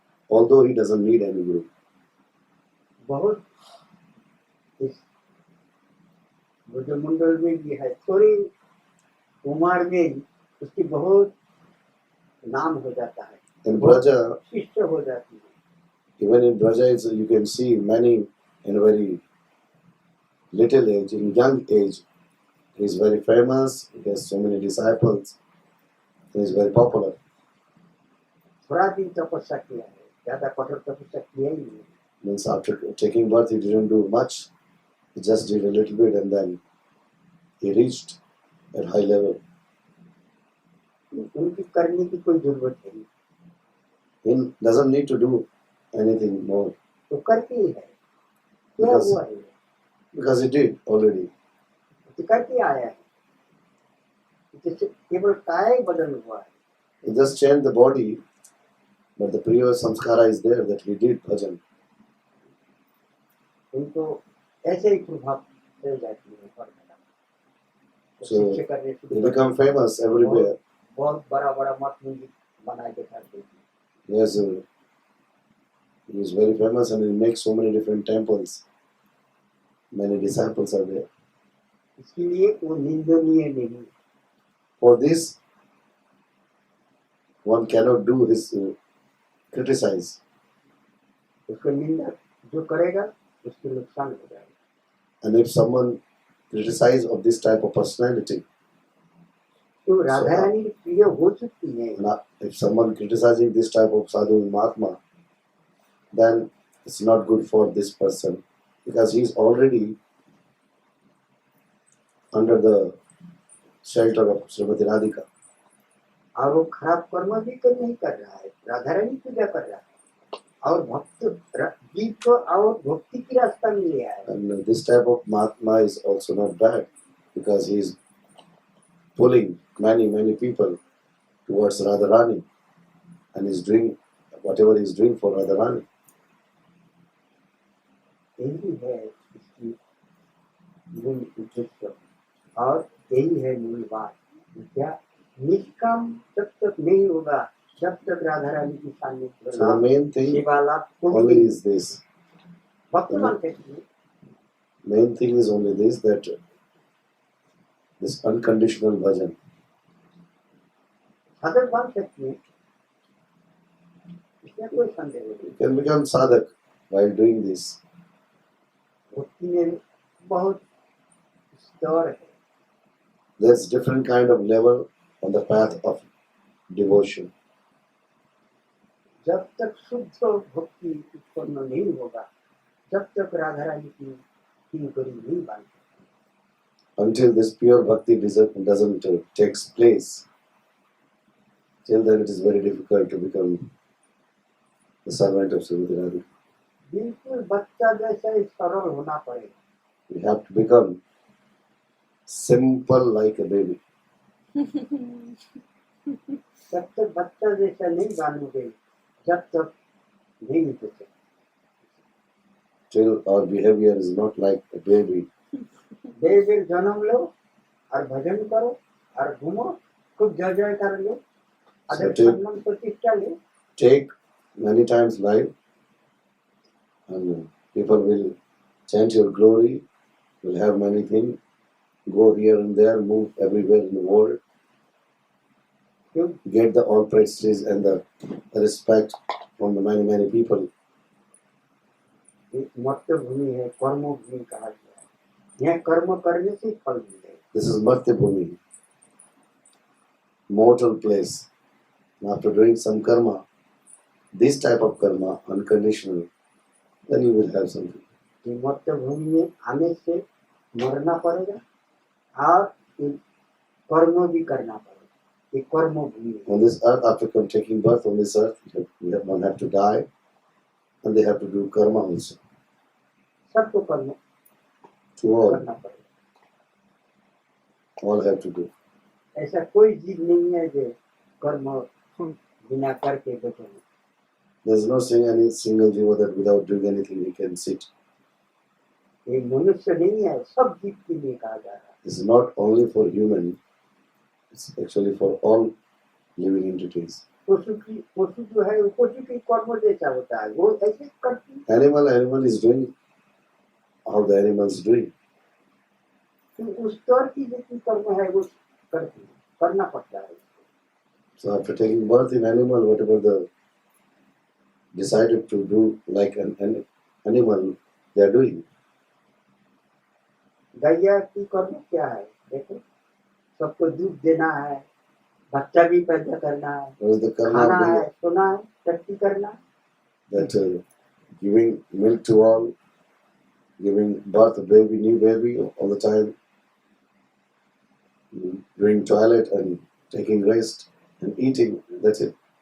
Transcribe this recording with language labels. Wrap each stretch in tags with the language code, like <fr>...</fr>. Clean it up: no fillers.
<en>Although he doesn't need any guru.</en> <hi>बहुत इस ब्रजमंडल में भी है थोड़ी उम्र में उसकी बहुत नाम हो जाता है</hi> <en>In Braja,</en> <hi>शिष्ट हो जाती है</hi> <en>even in Braja, you can see many in very little age, in young age, he is very famous, he has so many disciples, he is very popular.</en> <hi>थोड़ा दिन तपस्या किया है ज्यादा कठोर तपस्या किया ही नहीं</hi> <en>Means after taking birth, he didn't do much, he just did a little bit and then he reached at high level.</en> <hi>उनकी करने की कोई जरूरत नहीं</hi> <en>He doesn't need to do anything more</en> <hi>तो करके ही है क्या</hi> <en>Because-</en> <hi>हुआ है</hi> <en>because he did already.</en> <hi>तो करके आया है जिससे केवल काय बदल हुआ है</hi> <en>He just changed the body, but the previous samskara is there that he did bhajan.</en> <hi>उनको ऐसे ही प्रभाव चल जाती है पर</hi> <en>So,</en> <hi>शिष्य करने</hi> <en>He</en> <hi>शुरू</hi> <en>become famous everywhere.</en> <hi>बहुत बड़ा बड़ा मठ मंदिर बना के करते थे</hi> <en>Yes, he is very famous and he makes so many different temples. Many disciples are there.</en> <hi>इसके लिए वो निंदनीय नहीं</hi> <en>For this, one cannot do his criticize.</en> <hi>उसको निंदा जो करेगा उसको नुकसान हो जाएगा</hi> <en>And if someone criticize of this type of personality,</en> <hi>तो राधा रानी प्रिय हो चुकी है</hi> <en>and if someone criticizing this type of sadhu mahatma, then it's not good for this person because he is already under the shelter of Srimati Radhika.</en> <hi>और वो खराब कर्म भी नहीं कर रहा है राधा रानी पूजा कर रहा है और भक्त जीव को और भक्ति की रास्ता में ले आया है</hi> <en>And this type of Mahatma is also not bad because he is pulling many people towards Radharani and is doing whatever he is doing for Radharani.</en> <hi>यही है इसकी मूल उद्देश्य और यही है मूल बात क्या निष्काम जब तक नहीं होगा जब तक राधा रानी की सान्निध्य</hi> <en>So the main thing</en> <hi>सेवा लाभ</hi> <en>only is this.</en> <hi>भक्तमान कहते हैं</hi> <en>Main thing is only this, that this unconditional bhajan.</en> <hi>साधक बन सकते हैं इसमें कोई संदेह नहीं</hi> <en>You can become sadhak while doing this.</en> <hi>भक्ति में बहुत स्तर है</hi> <en>There's different kind of level on the path of devotion.</en> <hi>जब तक शुद्ध भक्ति उत्पन्न नहीं होगा जब तक राधा रानी की किंकरी नहीं बन सकती</hi> <en>Until this pure bhakti doesn't takes place, till then it is very difficult to become the servant of Srimati Radhika.</en> <hi>बिल्कुल बच्चा जैसा ही सरल होना पड़ेगा.</hi> <en>We have to become simple like a baby.</en> <hi>जब तक बच्चा जैसा नहीं बनोगे, जब तक नहीं निकल सकते.</hi> <en>Till our behavior is not like a baby.</en> <hi>बेर जन्म लो और भजन करो और घूमो, खूब जय जय कर लो, अगर सम्मान प्रतिष्ठा लो.</hi> <en>Take many times life, and people will chant your glory, will have many things, go here and there, move everywhere in the world, get the all prestige and the respect from the many people.</en> <hi>एक मर्त्य भूमि है, कर्म भूमि कहा गया है. यहाँ कर्म करने से फल मिलेगा.</hi> <en>This is Martya Bhumi, mortal place. After doing some karma, this type of karma, unconditional, then you will have something.</en> <hi>ये मर्त्य भूमि में आने से मरना पड़ेगा और कर्म भी करना पड़ेगा. ये कर्म भूमि है.</hi> <en>On this earth, after taking birth on this earth, one have to die, and they have to do karma also.</en> <hi>सबको कर्म</hi> <en>To all,</en> <hi>करना पड़ेगा.</hi> <en>all have to do.</en> <hi>ऐसा कोई जीव नहीं है जो कर्म बिना करके बैठे.</hi> <en>There is no any single jiva that without doing anything he can sit.</en> <hi>ये मनुष्य नहीं है, सब जीव के लिए कहा जा रहा है.</hi> <en>This is not only for human, it's actually for all living entities.</en> <hi>पशु जो है वो पशु की कर्म जैसा होता है, वो ऐसे करती.</hi> <en>Animal is doing how the animal is doing.</en> <hi>तो उस स्तर की जितनी कर्म है वो करती है, करना पड़ता है.</hi> <en>So after taking birth in animal, whatever the decided to do like an animal, they are doing.</en> <hi>गैया की कर्म क्या है? देखो, सबको दूध देना है, बच्चा भी पैदा करना है,</hi> <en>What is the karma</en> <hi>खाना</hi> <en>of</en> <hi>है,</hi> <en>the,</en> <hi>सोना है, टट्टी करना.</hi> <en>that giving milk to all, giving birth a baby, new baby all the time, doing toilet and taking rest and eating, that's it.</en>